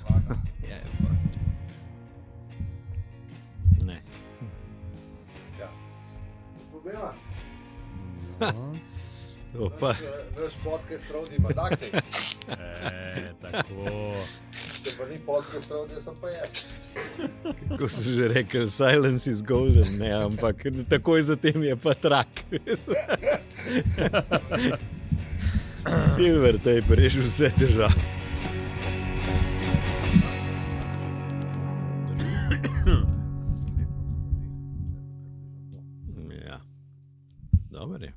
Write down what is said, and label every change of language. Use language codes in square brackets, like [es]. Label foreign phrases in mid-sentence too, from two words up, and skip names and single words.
[sl] Je, pa. Ne. Ja. Problema? To pa. Naš podcast Rodi ima dakte. Tako. Če pa ni podcast Rodi, sem pa jaz. Kako si že rekel, [en] silence is golden, [sl] ne, ampak takoj zatem je pa trak. [en] Silver tape [sl] reši vse težave. Ja, dober je.